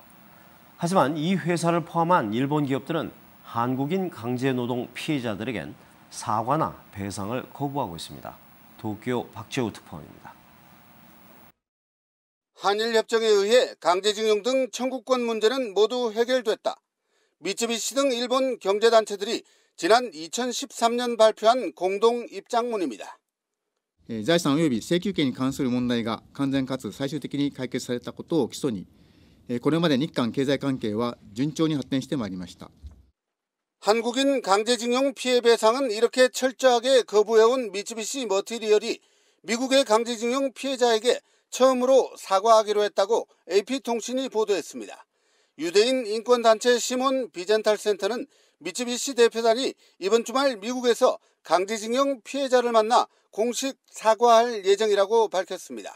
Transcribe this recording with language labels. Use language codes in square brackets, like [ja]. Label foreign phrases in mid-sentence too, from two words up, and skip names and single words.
[ko] 하지만 이 회사를 포함한 일본 기업들은 한국인 강제 노동 피해자들에겐 사과나 배상을 거부하고 있습니다. 도쿄 박재우 특파원입니다. 한일 협정에 의해 강제징용 등 청구권 문제는 모두 해결됐다. 미쯔비시 등 일본 경제단체들이 지난 2013년 발표한 공동 입장문입니다. [ja] 財産及び請求権に関する問題が完全かつ最終的に解決されたことを基礎に、これまで日韓経済関係は順調に発展してまいりました。 [ko] 한국인 강제징용 피해 배상은 이렇게 철저하게 거부해온 미쯔비시 머티리얼이 미국의 강제징용 피해자에게 처음으로 사과하기로 했다고 AP통신이 보도했습니다. 유대인 인권단체 시몬 비젠탈 센터는 미쯔비시 대표단이 이번 주말 미국에서 강제징용 피해자를 만나 공식 사과할 예정이라고 밝혔습니다.